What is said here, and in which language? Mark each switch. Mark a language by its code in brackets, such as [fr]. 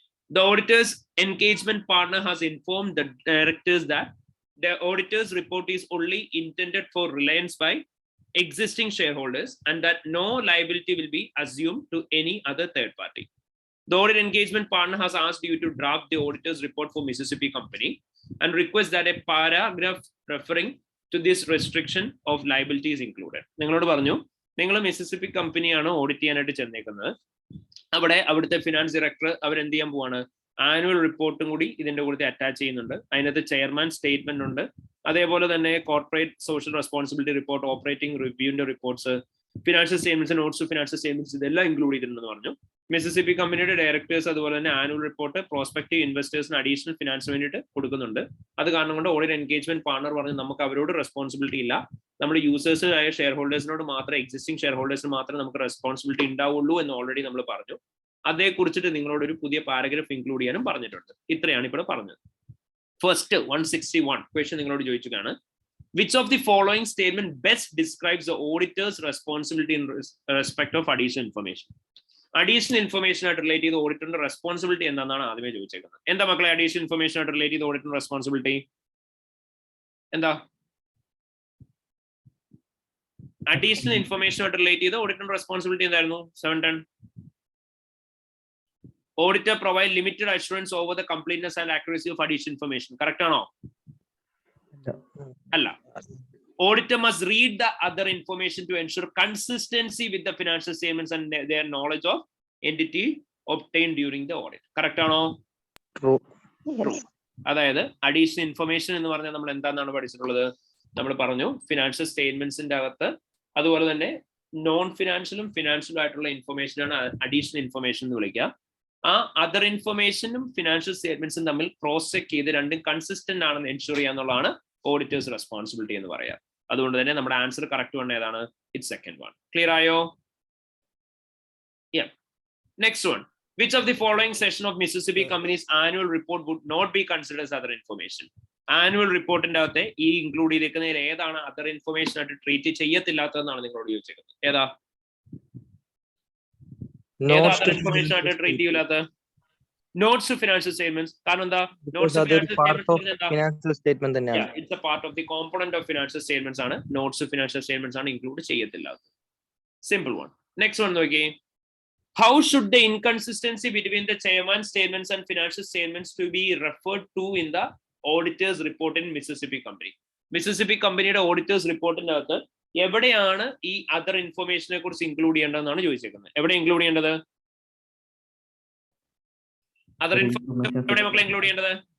[en] The auditor's engagement partner has informed the directors that the auditor's report is only intended for reliance by existing shareholders and that no liability will be assumed to any other third party. The audit engagement partner has asked you to draft the auditor's report for Mississippi company and request that a paragraph referring to this restriction of liability is included. [ml] നിങ്ങളോട് പറഞ്ഞു, നിങ്ങൾ Mississippi കമ്പനിയാണ് audit ചെയ്യാനായിട്ട് ചെന്നേക്കുന്നത്. അവിടുത്തെ finance director അവരെന്ത് ചെയ്യാൻ പോവാണ്? Annual റിപ്പോർട്ടും കൂടി ഇതിന്റെ കൂടെ അറ്റാച്ച് ചെയ്യുന്നുണ്ട്. അതിനകത്ത് ചെയർമാൻ സ്റ്റേറ്റ്മെന്റ് ഉണ്ട്. അതേപോലെ തന്നെ corporate social responsibility report, operating റിവ്യൂവിന്റെ reports, financial statements, notes to financial statements ഇതെല്ലാം ഇൻക്ലൂഡ് ചെയ്തിട്ടുണ്ടെന്ന് പറഞ്ഞു. മിസിസിപ്പി കമ്പനിയുടെ ഡയറക്ടേഴ്സ് അതുപോലെ തന്നെ ആനുവൽ റിപ്പോർട്ട് പ്രോസ്പെക്റ്റീവ് ഇൻവെസ്റ്റേഴ്സിന് അഡീഷണൽ ഫിനാൻസിന് വേണ്ടിയിട്ട് കൊടുക്കുന്നുണ്ട്. അത് കാരണം കൊണ്ട് ഓഡിറ്റ് എൻഗേജ്മെന്റ് പാർട്ണർ പറഞ്ഞു നമുക്ക് അവരോട് റെസ്പോൺസിബിലിറ്റി ഇല്ല, നമ്മുടെ യൂസേഴ്സിനായ ഷെയർ ഹോൾഡേഴ്സിനോട് മാത്രം, എക്സിസ്റ്റിംഗ് ഷെയർ ഹോൾഡേഴ്സിന് മാത്രമേ നമുക്ക് റെസ്പോൺസിബിലിറ്റി ഉണ്ടാവുള്ളൂ എന്ന് ഓൾറെഡി നമ്മൾ പറഞ്ഞു. അതേക്കുറിച്ചിട്ട് നിങ്ങളോട് ഒരു പുതിയ പാരഗ്രാഫ് ഇൻക്ലൂഡ് ചെയ്യാനും പറഞ്ഞിട്ടുണ്ട്. ഇത്രയാണ് ഇപ്പോൾ പറഞ്ഞത്. [en] first 161 question [ml] നിങ്ങളോട് ചോദിച്ചതാണ്, [en] which of the following statement best describes the auditor's responsibility in respect of additional information? [ml] Additional information ആയിട്ട് റിലേറ്റ് ചെയ്ത് ഓഡിറ്ററിന്റെ റെസ്പോൺസിബിലിറ്റി എന്താണെന്നാണ് ആദ്യമേ ചോദിച്ചേക്കുന്നത്. എന്താ മക്കളെ അഡീഷണൽ ഇൻഫർമേഷൻ ആയിട്ട് റിലേറ്റ് ചെയ്ത് ഓഡിറ്ററിന്റെ റെസ്പോൺസിബിലിറ്റി എന്താ? അഡീഷണൽ ഇൻഫർമേഷൻ ആയിട്ട് റിലേറ്റ് ചെയ്ത് ഓഡിറ്ററിന്റെ റെസ്പോൺസിബിലിറ്റി എന്തായിരുന്നു? 710. [en] Auditor provide limited assurance over the completeness and accuracy of additional information. Correct or no? Allah. Auditor must read the other information to ensure consistency with the financial statements and their knowledge of entity obtained during the audit. Correct or no? True. True. [ml] അതായത് additional information എന്ന് പറഞ്ഞാൽ നമ്മൾ എന്താണെന്നാണ് പഠിച്ചിട്ടുള്ളത്? നമ്മൾ പറഞ്ഞു financial സ്റ്റേറ്റ്മെന്റ്സിന്റെ അകത്ത് അതുപോലെ തന്നെ നോൺ ഫിനാൻഷ്യലും ഫിനാൻഷ്യലും ആയിട്ടുള്ള ഇൻഫർമേഷനാണ് അഡീഷണൽ ഇൻഫർമേഷൻ എന്ന് വിളിക്കുക. ആ അതർ ഇൻഫർമേഷനും ഫിനാൻഷ്യൽ സ്റ്റേറ്റ്മെന്റ്സും തമ്മിൽ ക്രോസ് ചെക്ക് ചെയ്ത് രണ്ടും കൺസിസ്റ്റന്റ് ആണെന്ന് എൻഷുർ ചെയ്യാന്നുള്ളതാണ് ഓഡിറ്റേഴ്സ് റെസ്പോൺസിബിലിറ്റി എന്ന് പറയാം. അതുകൊണ്ട് തന്നെ നമ്മുടെ ആൻസർ കറക്റ്റ് വൺ ഏതാണ്? [en] It's second one. [ml] ക്ലിയർ ആയോ? [en] Next one, which of the following section of Mississippi company's annual report would not be considered as other information? [ml] Annual റിപ്പോർട്ടിന്റെ അകത്തെ ഈ ഇൻക്ലൂഡ് ചെയ്തിരിക്കുന്നതിൽ ഏതാണ് അതർ ഇൻഫർമേഷൻ ആയിട്ട് ട്രീറ്റ് ചെയ്യത്തില്ലാത്തതെന്നാണ് നിങ്ങളോട് ചോദിച്ചേക്കുന്നത്. ഏതാ other information ആയിട്ട് treat ചെയ്യില്ലാത്ത? Notes to financial statements. കാരണം എന്താ? നോട്ട്സ് ടു ഫിനാൻഷ്യൽ സ്റ്റേറ്റ്മെന്റ് തന്നെയാണ്. It's A part of the component of financial statements ആണ്. നോട്ട്സ് ടു ഫിനാൻഷ്യൽ സ്റ്റേറ്റ്മെന്റ്സ് ആണ് ഇൻക്ലൂഡ് ചെയ്യത്തില്ല. Simple one. നെക്സ്റ്റ് വൺ നോക്കിയേ. [en] How should the inconsistency between the chairman's statements and financial statements to be referred to in the auditor's report in Mississippi company? [ml] Mississippi companyയുടെ auditor's reportന്റെ അകത്ത് എവിടെയാണ് ഈ other ഇൻഫർമേഷനെ കുറിച്ച് include ചെയ്യേണ്ടതെന്നാണ് ചോദിച്ചേക്കുന്നത്. എവിടെ include ചെയ്യേണ്ടത്? Other information എവിടെ മക്കളെ include ചെയ്യേണ്ടത്?